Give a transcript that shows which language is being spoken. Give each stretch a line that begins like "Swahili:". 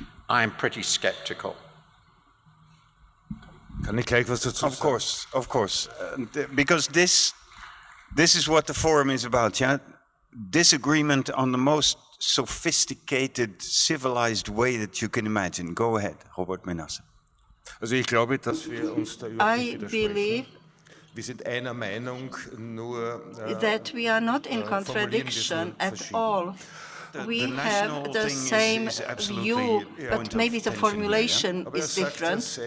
English: I'm pretty skeptical. Of course. Because this is what the forum is about, yeah? Disagreement on the most sophisticated, civilized way that you can imagine. Go ahead, Robert Menasse.
German: Also ich glaube, dass wir uns da überhaupt nicht widersprechen. Wir sind einer Meinung, nur
English: that we are not in contradiction at all. We have the same view, but maybe the formulation is different.